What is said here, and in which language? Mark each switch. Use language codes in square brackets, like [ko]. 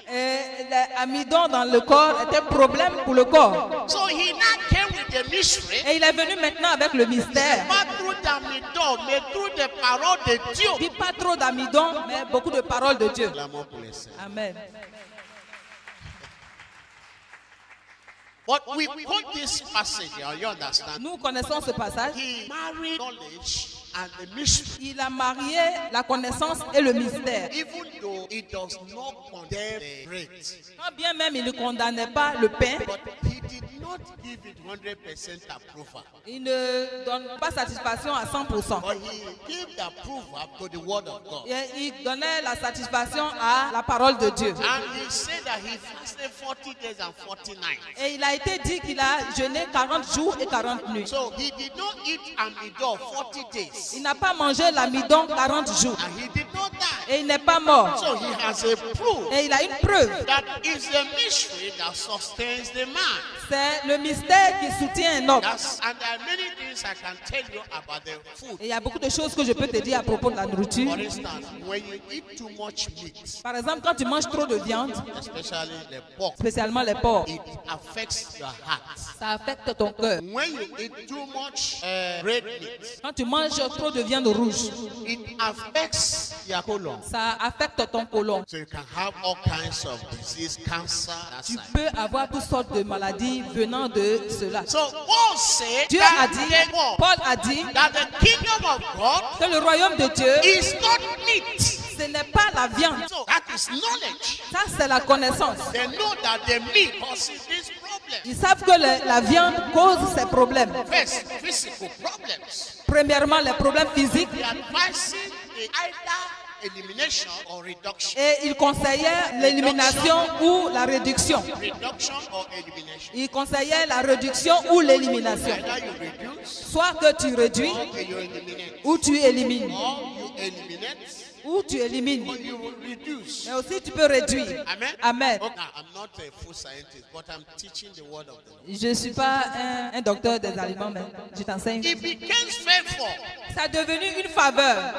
[fr] Et l'amidon dans le corps était problème pour le corps. [en] So he now came with the mystery, [fr] Et il est venu maintenant avec le mystère. [en] not through the amidon, but through the [fr] parole de Dieu. Il dit pas trop d'amidon, mais beaucoup de paroles de Dieu. L'amour pour les saints. Amen. [en] But we quote this passage, you understand? [fr] Nous connaissons ce passage. [en] He married knowledge and the mystery. [fr] Il a marié la connaissance et le mystère. [en] Even though it does not condemn the bread, [fr] Quand bien même il ne condamnait pas le pain, [en] but he did not give it 100% approval. [fr] il ne donne pas satisfaction à 100%. [en] But he gave the approval to the word of God. [fr] Et il donnait la satisfaction à la parole de Dieu. [en] And he said that he fasted 40 days and 40 nights. [fr] Et il a été dit qu'il a jeûné 40 jours et 40 nuits. [en] So he did not eat amidon 40 days. [fr] Il n'a pas mangé l'amidon 40 jours. [en] And he did not die. [fr] Et il n'est pas mort. [en] So he has a proof [fr] Et il a une preuve. [en] that is the mystery that sustains the man. [fr] C'est le mystère qui soutient un homme. [en] And there are many things I can tell you about the food. [fr] Et il y a beaucoup de choses que je peux te dire à propos de la nourriture. [en] For instance, when you eat too much meat, [fr] Par exemple, quand tu manges trop de viande, [en] especially the pork, [fr] spécialement les porcs, [en] it affects your heart. [fr] ça affecte ton cœur. [en] When you eat too much red meat, [fr] Quand tu manges trop de viande rouge, [en] it affects your colon. [fr] ça affecte ton côlon. [en] So you can have all kinds of disease, cancer, that [fr] Tu [en] side. [fr] peux avoir toutes sortes de maladies venant de cela. [en] So Paul said [fr] Dieu a [en] that, [fr] dit, Paul a dit [en] that the kingdom of God [fr] que le royaume de Dieu, [en] is not meat. [fr] ce n'est pas la viande. [en] So that is knowledge. [fr] Ça, c'est la connaissance. [en] They know that the meat causes this problem. [fr] Ils savent que la viande cause ces problèmes. [en] First, physical problems. [fr] Premièrement, les problèmes physiques. [en] They are advising the either elimination or reduction. [fr] Et ils conseillaient l'élimination ou la réduction. [en] Reduction or elimination. [fr] Ils conseillaient la réduction ou l'élimination. [en] Either you reduce [fr] Soit que tu réduis [en] or you eliminate. [fr] ou tu élimines. [en] Or you eliminate [fr] Ou tu élimines. [en] or you reduce. [fr] Mais aussi tu peux réduire. [en] Amen. [fr] Amen. [en] Okay, I'm not a food scientist, but I'm teaching the word of the Lord. [fr] Je ne suis pas un docteur des aliments, mais je t'enseigne. [en] It became faithful. [fr] Ça est devenu une faveur.